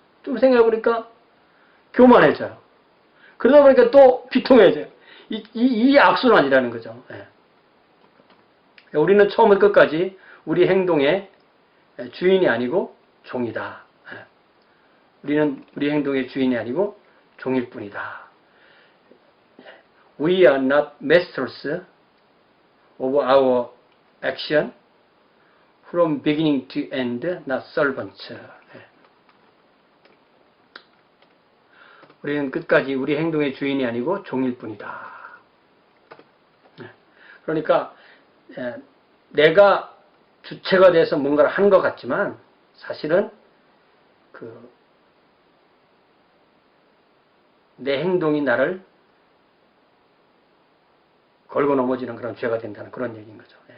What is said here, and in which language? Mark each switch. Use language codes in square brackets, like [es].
[ko] 좀 생각해보니까 교만해져요. 그러다 보니까 또 비통해져요. 이 악순환이라는 거죠. 네. 우리는 처음부터 끝까지 우리 행동의 주인이 아니고 종이다. 우리는 우리 행동의 주인이 아니고 종일 뿐이다. [en] We are not masters of our action from beginning to end, not servants. [ko] 우리는 끝까지 우리 행동의 주인이 아니고 종일 뿐이다. 그러니까 내가 주체가 돼서 뭔가를 한 것 같지만 사실은 내 행동이 나를 걸고 넘어지는 그런 죄가 된다는 그런 얘기인 거죠.